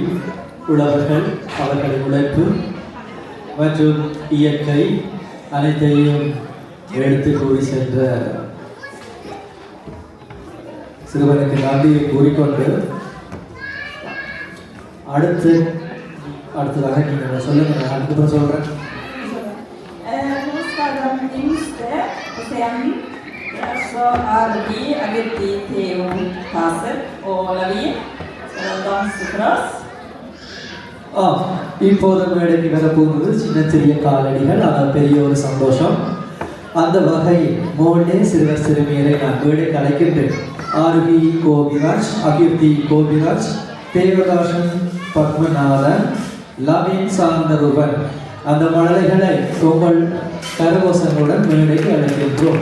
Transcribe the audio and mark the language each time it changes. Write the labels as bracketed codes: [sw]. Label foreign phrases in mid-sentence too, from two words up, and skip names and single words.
[ta] உழவர்கள் அவர்களின் உழைப்பு மற்றும் இயற்கை அனைத்தையும் எடுத்து கூறி சென்ற சிறுவனுக்கு நன்றியை கூறிக்கொண்டு அடுத்ததாக நீங்கள் சொல்லுங்க. நான் அதுக்கப்புறம் சொல்கிறேன். [sv] Nu ska de yngste och sen så Arvi, Agati, Theo, Kasser och Lavin ska de dansa för oss. [ta] இப்போது மேடைக்கு வரப்போகிறது சின்ன சிறிய காலடிகள், ஆனால் பெரிய ஒரு சந்தோஷம். அந்த வகையில் மோனே சிறுவர் சிறுமியரை நான் மேடைக்கு அழைக்கின்றேன். ஆர்வி கோபிராஜ், அகிர்தி கோபிராஜ், தேவதாசன் பத்மநாதன், லவின் சாந்தருவன் அந்த மழலைகளை உங்கள் கரகோசங்களுடன் மேடைக்கு அழைக்கின்றோம்.